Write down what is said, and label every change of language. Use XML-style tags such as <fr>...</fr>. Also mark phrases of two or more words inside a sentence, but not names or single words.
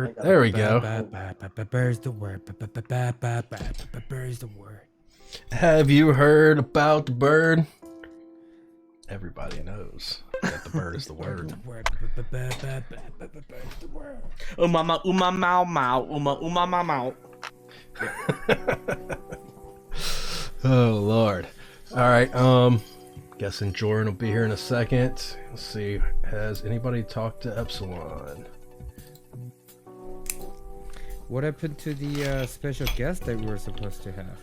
<en>bird. I got There we go. Bird's the word. Bird's the word. Have you heard about the bird? Everybody knows that the bird is the word. Umama, uma, mau, mau, uma, mau, mau. Oh Lord. Alright, guessing Geroren will be here in a second. Let's see. Has anybody talked to Epsilon? What happened to the special guest that we were supposed to have?</en>